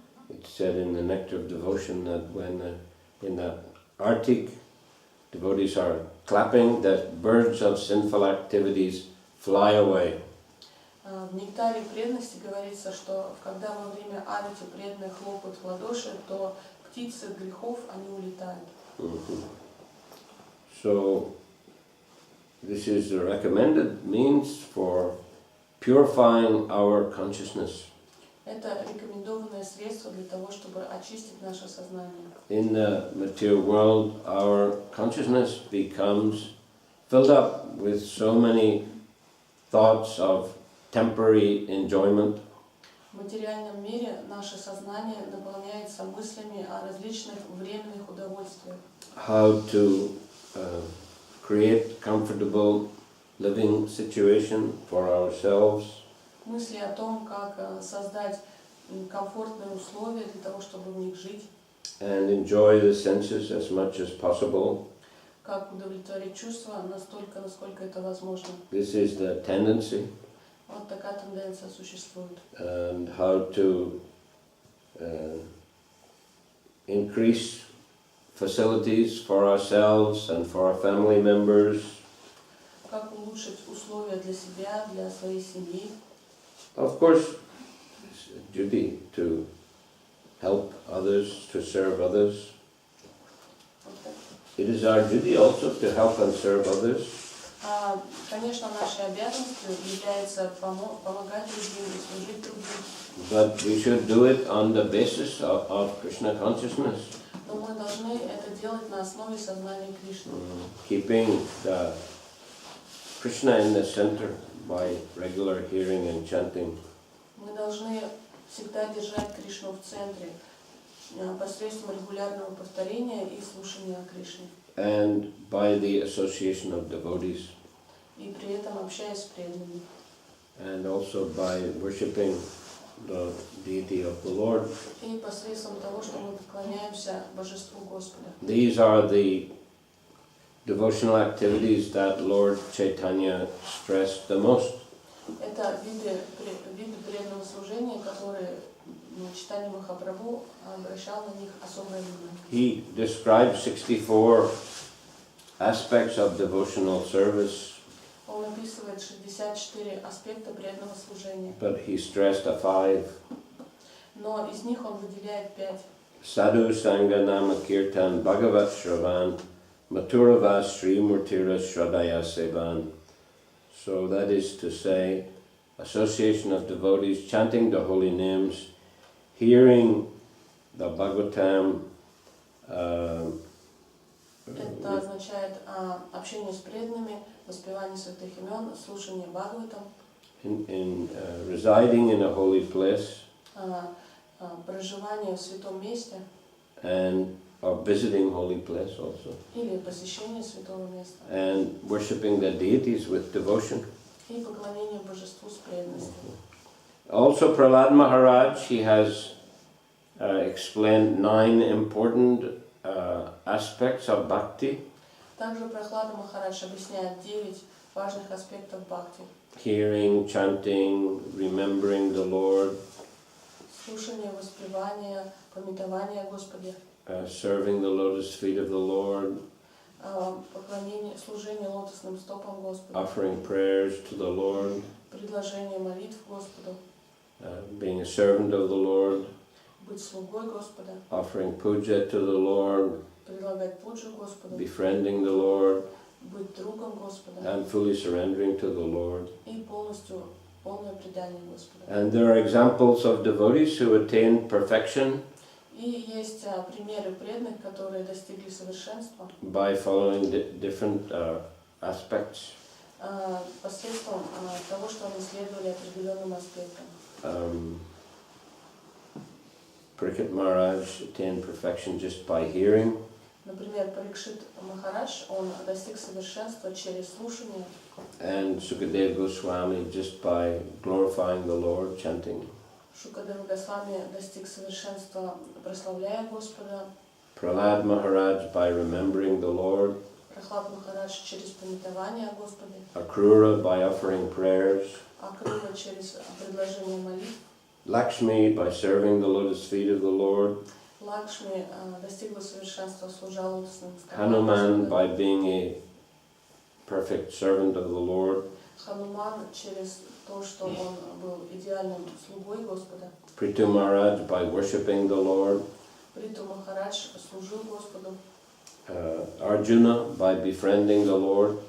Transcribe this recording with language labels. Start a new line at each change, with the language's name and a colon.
English: It's said in the Nectar of Devotion that when in the Arctic devotees are clapping, that birds of sinful activities fly away.
Russian: В нектаре преданности говорится, что когда во время арати преданные хлопают в ладоши, то птицы грехов, они улетают.
English: So this is the recommended means for purifying our consciousness.
Russian: Это рекомендованное средство для того, чтобы очистить наше сознание.
English: In the material world, our consciousness becomes filled up with so many thoughts of temporary enjoyment.
Russian: В материальном мире наше сознание наполняется мыслями о различных временных удовольствиях.
English: How to create comfortable living situation for ourselves.
Russian: Мысли о том, как создать комфортные условия для того, чтобы в них жить.
English: And enjoy the senses as much as possible.
Russian: Как удовлетворить чувства настолько, насколько это возможно.
English: This is the tendency.
Russian: Вот такая тенденция существует.
English: And how to increase facilities for ourselves and for our family members.
Russian: Как улучшить условия для себя, для своей семьи.
English: Of course, it's a duty to help others, to serve others. It is our duty also to help and serve others.
Russian: Конечно, нашей обязанностью является помогать другим и служить другим.
English: But we should do it on the basis of Krishna consciousness.
Russian: Но мы должны это делать на основе сознания Кришны.
English: Keeping the Krishna in the center by regular hearing and chanting.
Russian: Мы должны всегда держать Кришну в центре посредством регулярного повторения и слушания о Кришне.
English: And by the association of devotees.
Russian: И при этом общаясь с преданными.
English: And also by worshipping the deity of the Lord.
Russian: И посредством того, что мы поклоняемся Божеству Господа.
English: These are the devotional activities that Lord Chaitanya stressed the most.
Russian: Это виды преданного служения, которые Чайтанья Махапрабху обращал на них особое внимание.
English: He described 64 aspects of devotional service.
Russian: Он описывает 64 аспекта преданного служения.
English: But he stressed the 5.
Russian: Но из них он выделяет 5.
Sanskrit: Sadhu Sangha Nama Kirtan Bhagavat Shravan Maturava Sri Murtira Shradaya Sevan.
English: So that is to say, association of devotees chanting the holy names, hearing the Bhagavatam.
Russian: Это означает общение с преданными, воспевание святых имен, слушание Бхагаватам.
English: Residing in a holy place.
Russian: Проживание в святом месте.
English: And or visiting holy place also.
Russian: Или посещение святого места.
English: And worshipping the deities with devotion.
Russian: И поклонение божеству с преданностью.
English: Also Prahlad Maharaj, he has explained 9 important aspects of bhakti.
Russian: Также Прабхавада Махарадж объясняет 9 важных аспектов бхакти.
English: Hearing, chanting, remembering the Lord.
Russian: Слушание, воспевание, памятование о Господе.
English: Serving the lotus feet of the Lord.
Russian: Поклонение, служение лотосным стопам Господа.
English: Offering prayers to the Lord.
Russian: Предложение молитв Господу.
English: Being a servant of the Lord.
Russian: Быть слугой Господа.
English: Offering puja to the Lord.
Russian: Предлагать пуджу Господу.
English: Befriending the Lord.
Russian: Быть другом Господа.
English: And fully surrendering to the Lord.
Russian: И полностью полное предание Господу.
English: And there are examples of devotees who attained perfection.
Russian: И есть примеры преданных, которые достигли совершенства.
English: By following different aspects.
Russian: Посредством того, что они следовали определенным аспектам.
English: Parikshit Maharaj attained perfection just by hearing.
Russian: Например, Парикшит Махарадж, он достиг совершенства через слушание.
English: And Sukadeva Goswami just by glorifying the Lord, chanting.
Russian: Шукадева Госвами достиг совершенства, прославляя Господа.
English: Prahlad Maharaj by remembering the Lord,
Russian: Прабхавишну Махарадж через памятование о Господе,
English: Akrura by offering prayers,
Russian: Акрура через предложение молитв,
English: Lakshmi by serving the lotus feet of the Lord,
Russian: Лакшми достигла совершенства, служа лотосным стопам
English: Hanuman
Russian: Господа,
English: by being a perfect servant of the Lord,
Russian: Хануман через то, что он был идеальным слугой Господа,
English: Prithu Maharaj by worshipping the Lord,
Russian: Приту Махарадж служил Господу,
English: Arjuna by befriending the Lord,